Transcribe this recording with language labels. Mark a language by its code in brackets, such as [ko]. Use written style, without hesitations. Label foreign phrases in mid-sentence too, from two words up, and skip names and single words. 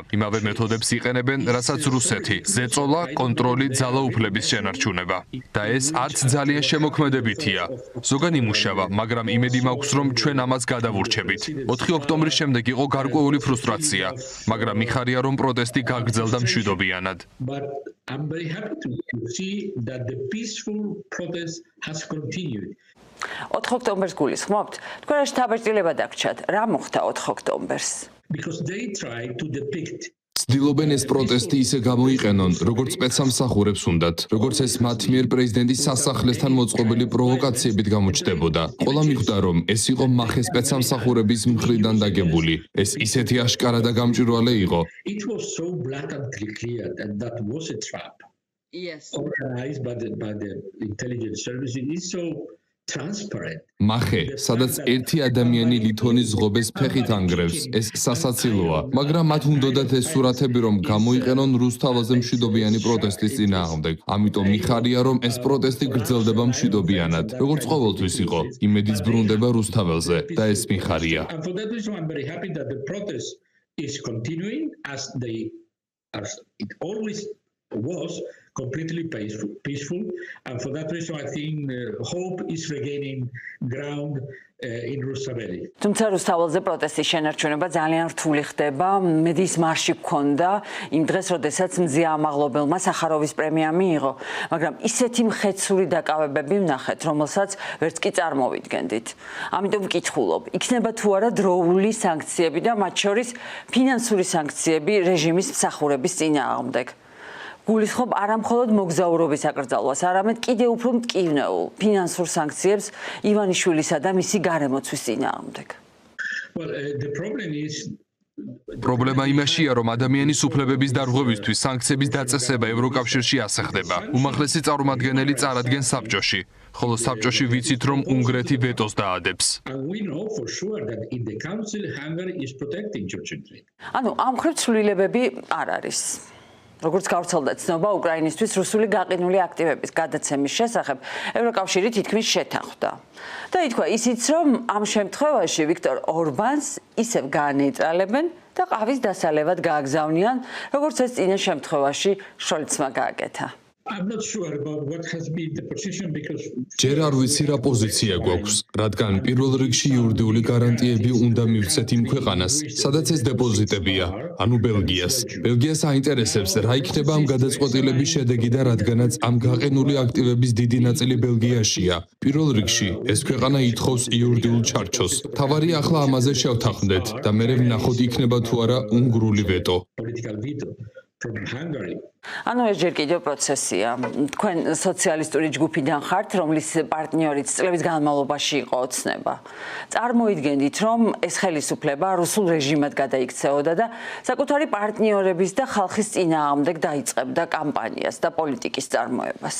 [ka] იმავე მეთოდებს იყენებენ, რასაც რუსეთი: ზეწოლა, კონტროლი, ძალაუფლების შენარჩუნება. და ეს არც ძალიან შემოქმედებითია. ზოგან იმუშავა, მაგრამ იმედი მაქვს, რომ ჩვენ ამას გადავურჩებით. 4 ოქტომბრის შემდეგ იყო გარკვეული ფრუსტრაცია, მაგრამ მიხარია, რომ პროტესტი გაგრძელდა მშვიდობიანად. [en] But I'm very happy to see that the peaceful protest has continued. [ka] 4 ოქტომბერს გულისხმობთ? თქვენ რა შთაბეჭდილება დაგჭათ? რა მოხდა 4 ოქტომბერს? [en] Because they tried to depict [ka] ცდილობენ ეს პროტესტი ისე გამოიყენონ, როგორც სპეცსამსახურებს უნდათ, როგორც ეს მათ მიერ პრეზიდენტის სასახლესთან მოწყობილი პროვოკაციებით გამოჩნდებოდა. ყველა მიხვდა, რომ ეს იყო მახე სპეცსამსახურების მხრიდან დაგებული. ეს ისეთი აშკარა და გამჭვირვალე იყო. [en] it was so blatantly clear that that was a trap. Yes. Organized by the intelligence services is so transparent. [ka] მახე, სადაც ერთი ადამიანი ლითონის ზღობეს ფეხით ანგრევს, ეს სასაცილოა, მაგრამ მათ უნდოდათ ეს სურათები, რომ გამოიყენონ რუსთაველზე მშვიდობიანი პროტესტის წინააღმდეგ. ამიტომ მიხარია, რომ ეს პროტესტი გრძელდება მშვიდობიანად, როგორც ყოველთვის იყო. იმედიც ბრუნდება რუსთაველზე და ეს მიხარია. [en] And for that reason, I'm very happy that the protest is continuing as it always was completely peaceful. And for that reason, I think hope is regaining ground in Rustaveli. [ka] თუმცა რუსთაველზე პროტესტის შენარჩუნება ძალიან რთული ხდება. მედიის მარში გქონდა იმ დღეს, როდესაც მზია ამაღლობელმა სახაროვის პრემია მიიღო, მაგრამ ისეთი მხეცური დაკავებები ვნახეთ, რომელსაც ვერც კი წარმოვიდგენდით. ამიტომ ვკითხულობ, იქნება თუ არა დროული სანქციები და მათ შორის ფინანსური სანქციები რეჟიმის მსახურების წინააღმდეგ. გულისხმობ არა მხოლოდ მოგზაურობის აკრძალვას, არამედ კიდევ უფრო მტკივნეულ ფინანსურ სანქციებს ივანიშვილისა და მისი გარემოცვის წინააღმდეგ. [en] Well, the problem is [ka] პრობლემა იმაშია, რომ ადამიანის უფლებების დარღვევისთვის სანქციების დაწესება ევროკავშირში ასახდება. უმაღლესი წარმომადგენელი წარადგენს საბჭოში, ხოლო საბჭოში ვიცით, რომ უნგრეთი ვეტოს დაადებს. [en] and we know for sure that in the council Hungary is protecting Georgia Drain. [ka] ანუ ამ მხრივ ცვლილებები არ არის. როგორც გავრცელდა ცნობა, უკრაინისთვის რუსული გაყინული აქტივების გადაცემის შესახებ ევროკავშირი თითქმის შეთანხმდა. და ითქვა ისიც, რომ ამ შემთხვევაში ვიქტორ ორბანს ისევ გაანეიტრალებენ და ყავის დასალევად გააგზავნიან, როგორც ეს წინა შემთხვევაში შოლცმა გააკეთა. [en] I'm not sure about what has been the position because [ka] ჯერ არ ვიცი რა პოზიცია გვაქვს, რადგან პირველ რიგში იურიდიული გარანტიები უნდა მივცეთ იმ ქვეყანას, სადაც ეს დეპოზიტებია, ანუ ბელგიას. ბელგიას აინტერესებს, რა იქნება ამ გადაწყვეტილების შედეგი და რადგანაც ამ გაყინული აქტივების დიდი ნაწილი ბელგიაშია. პირველ რიგში ეს ქვეყანა ითხოვს იურიდიულ ჩარჩოს. თავარი ახლა ამაზე შევთანხმდეთ და მერე ვნახოთ იქნება თუ არა უნგრული ვეტო. [en] political veto from Hungary. [ka] ანუ ეს ჯერ კიდევ პროცესია. თქვენ სოციალისტური ჯგუფიდან ხართ, რომლის პარტნიორიც წლების განმავლობაში იყო ოცნება. წარმოიდგენთ, რომ ეს ხელისუფლება რუსულ რეჟიმად გადაიქცეოდა და საკუთარი პარტნიორების და ხალხის წინააღმდეგ დაიწყებდა კამპანიას და პოლიტიკის წარმოებას.